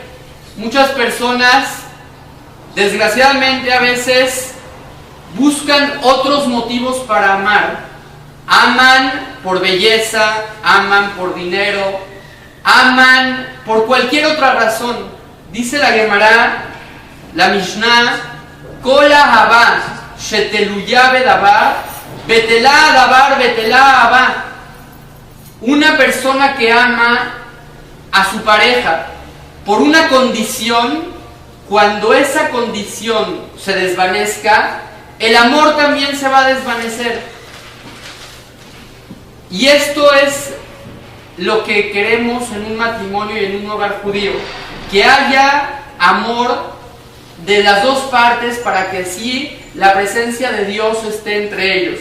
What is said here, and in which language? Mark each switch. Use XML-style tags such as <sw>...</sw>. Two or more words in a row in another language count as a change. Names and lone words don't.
<es>Muchas personas, desgraciadamente, a veces buscan otros motivos para amar. Aman por belleza, aman por dinero, aman por cualquier otra razón. Dice la Gemara, la Mishnah,</es> <he>כל אהבה שתלויה בדבר בטל דבר בטלה אהבה.</he> <es>Una persona que ama a su pareja por una condición, cuando esa condición se desvanezca, el amor también se va a desvanecer. Y esto es lo que queremos en un matrimonio y en un hogar judío, que haya amor de las dos partes para que así la presencia de Dios esté entre ellos.</es>